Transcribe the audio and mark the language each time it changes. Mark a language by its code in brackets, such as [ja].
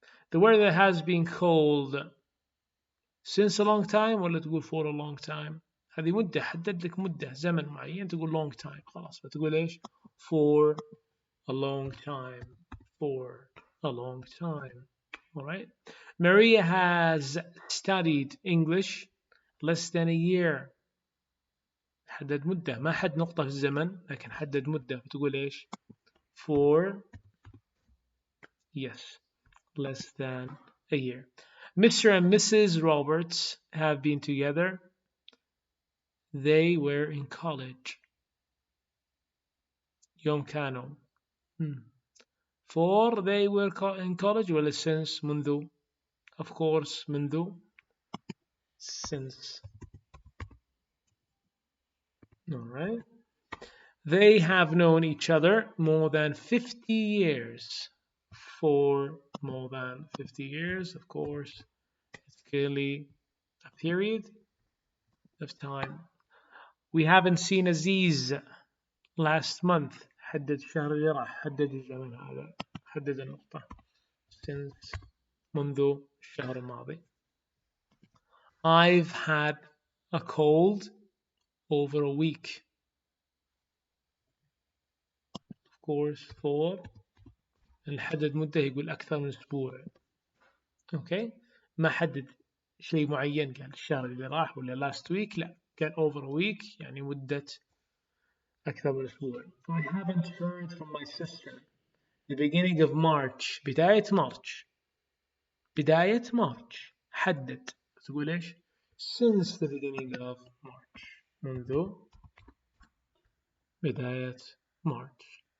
[en] The weather has been cold since a long time [ar] ولا تقول [en] for a long time؟ [ar] هذه مدة حدد لك مدة زمن معين تقول [en] long time [ar] خلاص فتقول ايش؟ [en] For a long time. For a long time. Alright. Maria has studied English less than a year. [ar] حدد مدة ما حد نقطة في الزمن لكن حدد مدة فتقول ايش؟ [en] For yes, less than a year. Mr. and Mrs. Roberts have been together. They were in college. [ar] يوم كانوا. [en] For they were in college ولا since منذ. Of course منذ. Since. Alright. They have known each other more than 50 years. For more than 50 years, of course, it's clearly a period of time. We haven't seen Aziz last month. [ar] حدد الشهر اللي راح حدد الزمن هذا حدد النقطة since منذ الشهر الماضي. [en] I've had a cold over a week. Of course for [ar] نحدد مدة يقول أكثر من أسبوع. أوكي ما حدد شيء معين قال الشهر اللي راح ولا [en] last week [ar] لا قال [en] over a week [ar] يعني مدة أكثر من أسبوع. [en] I haven't heard from my sister. The beginning of March. [ar] بداية مارش. بداية مارش. حدد. تقول إيش؟ [en] Since the beginning of March. [ar] منذ بداية March.